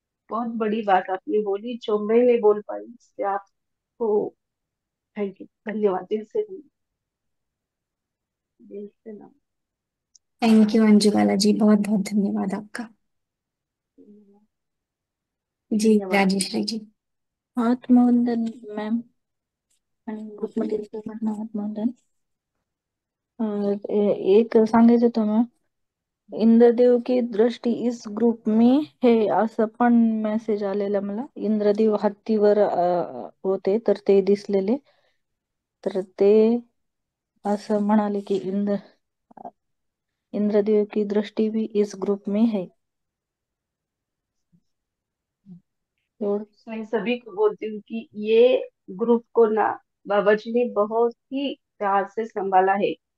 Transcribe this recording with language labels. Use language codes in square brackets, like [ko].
[hi] बहुत बड़ी बात आपने बोली जो मैं नहीं बोल पाई, इससे आपको थैंक यू, धन्यवाद दिल से, दिल से ना। थैंक यू अंजू बाला जी, बहुत बहुत धन्यवाद आपका। जी धन्यवाद। राजेश्वरी जी। [mr] आत्मवंदन मैम, ग्रुपमध्ये सर्वांना आत्मवंदन. एक सांगायचं होतं मॅम, [hi] इंद्रदेव की दृष्टी इस ग्रुप में है [mr] असं पण मेसेज आलेला मला. इंद्रदेव हत्तीवर होते तर ते दिसलेले. तर ते असं म्हणाले की [hi] इंद्रदेव की दृष्टि भी इस ग्रुप में है। और मैं सभी को बोलती हूँ कि ये ग्रुप को ना बाबा जी ने बहुत ही प्यार से संभाला है।